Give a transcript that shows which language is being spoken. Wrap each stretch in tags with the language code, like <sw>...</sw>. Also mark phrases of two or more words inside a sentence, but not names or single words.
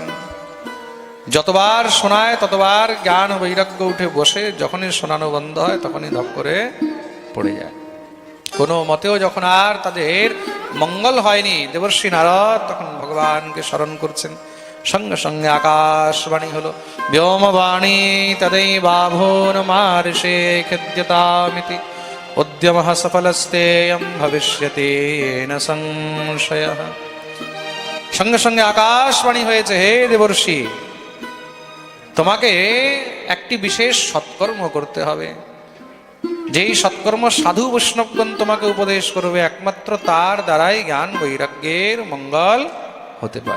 <bn>যতবার শোনায় ততবার জ্ঞান বৈরাগ্য উঠে বসে, যখনই শোনানো বন্ধ হয় তখনই ধপ করে পড়ে যায়। কোনো মতেও যখন আর তাদের মঙ্গল হয়নি, দেবর্ষি নারদ তখন ভগবানকে স্মরণ করছেন। সঙ্গে সঙ্গে আকাশবাণী হলো, ব্যোমবাণী</bn> <sa>তदैवाभून् मार्षे खेद्यतामिति उद्यमः सफलस्तेयं भविष्यति न संशयः।</sa> <bn>সঙ্গে সঙ্গে আকাশবাণী হয়েছে, হে দেবর্ষি, তোমাকে একটি বিশেষ সৎকর্ম করতে হবে। যেই সৎকর্ম সাধু বৈষ্ণবগণ তোমাকে উপদেশ করবে, একমাত্র তার দ্বারাই জ্ঞান বৈরাগ্যের মঙ্গল হতে পারে।</bn>